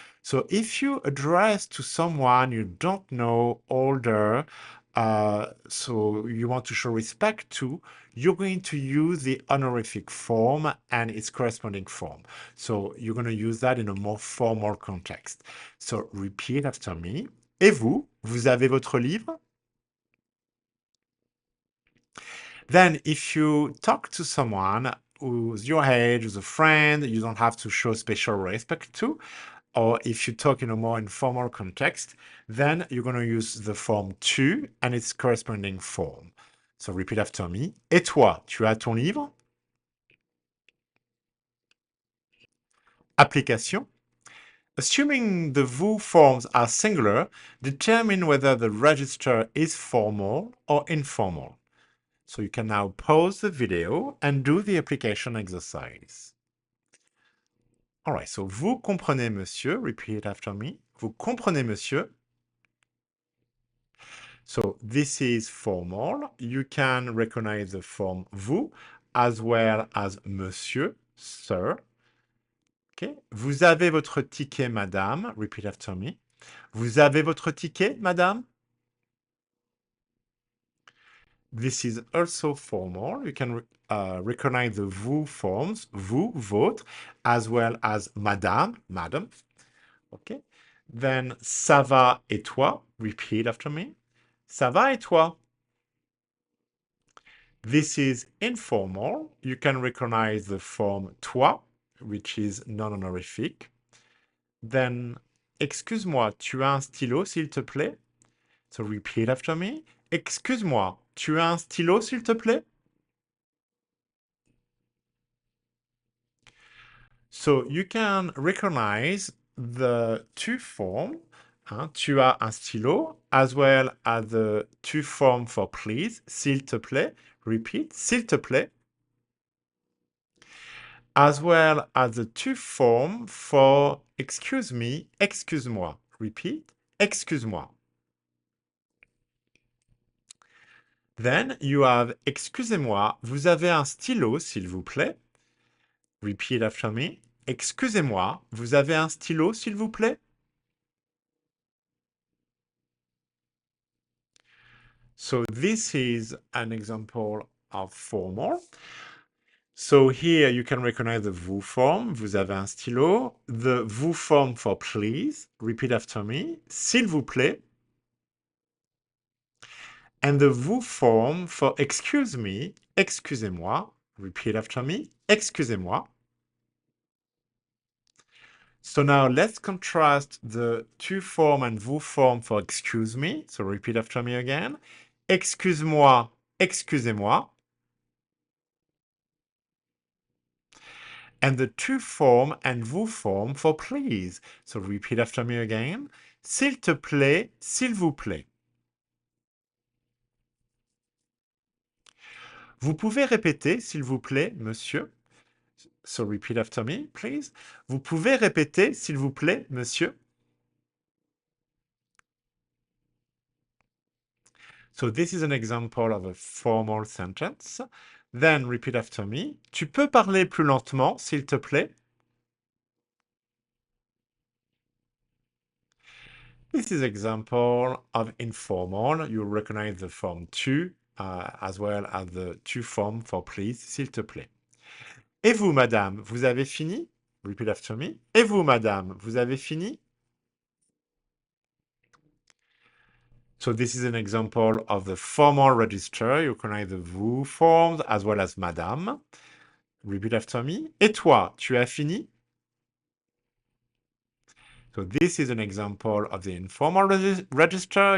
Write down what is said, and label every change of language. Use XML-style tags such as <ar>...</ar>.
<en>So if you address to someone you don't know, older, so you want to show respect to, you're going to use the honorific form and its corresponding form. So you're going to use that in a more formal context. So repeat after me.</en> <fr>Et vous, vous avez votre livre?</fr> <en>Then, if you talk to someone who's your age, who's a friend, you don't have to show special respect to, or if you talk in a more informal context, then you're going to use the form tu and its corresponding form. So repeat after me.</en> <fr>Et toi, tu as ton livre?</fr> <en>Application. Assuming the vous forms are singular, determine whether the register is formal or informal. So you can now pause the video and do the application exercise. All right, so</en> <fr>vous comprenez, monsieur.</fr> <en>Repeat after me.</en> <fr>Vous comprenez, monsieur.</fr> <en>So this is formal. You can recognize the form vous as well as monsieur, sir. Okay.</en> <fr>Vous avez votre ticket, madame.</fr> <en>Repeat after me.</en> <fr>Vous avez votre ticket, madame?</fr> <en>This is also formal. You can recognize the vous forms, vous, votre, as well as madame, madam. Okay. Then,</en> <fr>ça va et toi?</fr> <en>Repeat after me.</en> <fr>Ça va et toi?</fr> <en>This is informal. You can recognize the form toi, which is non-honorific. Then,</en> <fr>excuse-moi, tu as un stylo, s'il te plaît?</fr> <en>So repeat after me.</en> <fr>Excuse-moi, tu as un stylo, s'il te plaît?</fr> <en>So you can recognize the tu form,</en> <fr>tu as un stylo,</fr> <en>as well as the tu form for please,</en> <fr>s'il te plaît.</fr> <en>Repeat,</en> <fr>s'il te plaît.</fr> <en>As well as the tu form for excuse me, excuse-moi. Repeat, excuse-moi. Then you have</en> <fr>excusez-moi, vous avez un stylo, s'il vous plaît.</fr> <en>Repeat after me.</en> <fr>Excusez-moi, vous avez un stylo, s'il vous plaît.</fr> <en>So this is an example of formal. So here you can recognize the vous form,</en> <fr>vous avez un stylo,</fr> <en>the vous form for please, repeat after me,</en> <fr>s'il vous plaît,</fr> <en>and the vous form for excuse me, excusez-moi, repeat after me, excusez-moi. So now let's contrast the tu form and vous form for excuse me. So repeat after me again.</en> <fr>Excuse-moi, excusez-moi.</fr> <en>And the tu form and vous form for please. So repeat after me again.</en> <fr>S'il te plaît, s'il vous plaît. Vous pouvez répéter, s'il vous plaît, monsieur?</fr> <en>So repeat after me, please.</en> <fr>Vous pouvez répéter, s'il vous plaît, monsieur?</fr> <en>So this is an example of a formal sentence. Then repeat after me.</en> <fr>Tu peux parler plus lentement, s'il te plaît?</fr> <en>This is example of informal. You recognize the form tu as well as the tu form for please,</en> <fr>s'il te plaît. Et vous, madame, vous avez fini?</fr> <en>Repeat after me.</en> <fr>Et vous, madame, vous avez fini?</fr> <en>So this is an example of the formal register. You recognize the vous forms as well as madame. Repeat after me.</en> <fr>Et toi, tu as fini?</fr> <en>So this is an example of the informal register.</en>